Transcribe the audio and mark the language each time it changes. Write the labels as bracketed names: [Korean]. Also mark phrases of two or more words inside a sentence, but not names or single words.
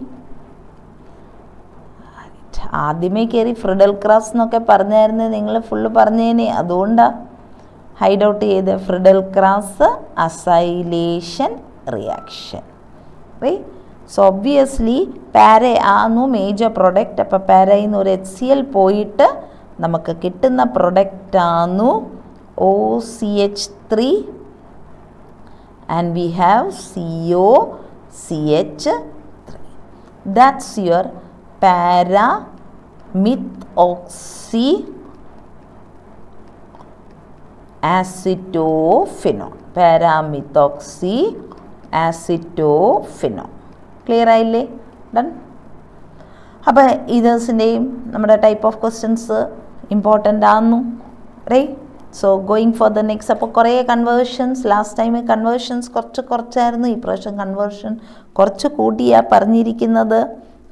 [Malayalam] ആദ്യമേ കയറി ഫ്രിഡൽ ക്രാഫ്റ്റ് എന്നൊക്കെ പറഞ്ഞായിരുന്നു, നിങ്ങൾ ഫുള്ള് പറഞ്ഞേനെ, അതുകൊണ്ടാണ് [English] hide out [Malayalam] ചെയ്ത്. [English] Friedel Crafts acylation reaction. so obviously para ആന്നു major product. [Malayalam] അപ്പോൾ പാരയിൽ നിന്ന് ഒരു HCl പോയിട്ട് നമുക്ക് കിട്ടുന്ന പ്രൊഡക്റ്റ് ആന്നു OCH3 [English] and we have [Malayalam] COCH3. [English] That's your para-methoxy acetophenone. Para-methoxy acetophenone. [Malayalam] ക്ലിയർ ആയില്ലേ? ഡൺ. അപ്പോൾ ഇതേഴ്സിൻ്റെയും നമ്മുടെ [English] type of questions important [Malayalam] ആകുന്നു. [English] so going for the next. [Malayalam] അപ്പോൾ കുറേ കൺവേർഷൻസ്, [English] last time conversions [Malayalam] കുറച്ചായിരുന്നു, ഈ പ്രാവശ്യം കൺവേർഷൻ കുറച്ച് കൂട്ടിയാണ് പറഞ്ഞിരിക്കുന്നത്.